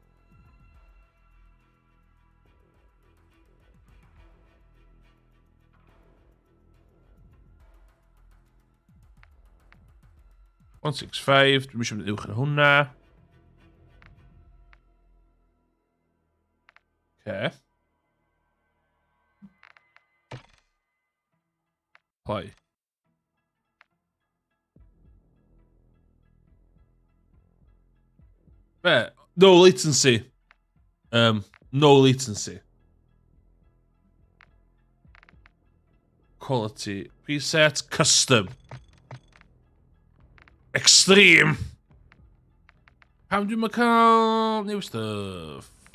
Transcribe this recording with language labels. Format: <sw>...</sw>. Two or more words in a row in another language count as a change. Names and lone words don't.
<cy>$165, dwi'n mysio mynd uwch yn hwnna.</cy> <en>Okay. Play. No latency. No latency. Quality. Preset. Custom. Extreme.</en> <cy>Pam dwi'n cael</cy> <en>new stuff?</en>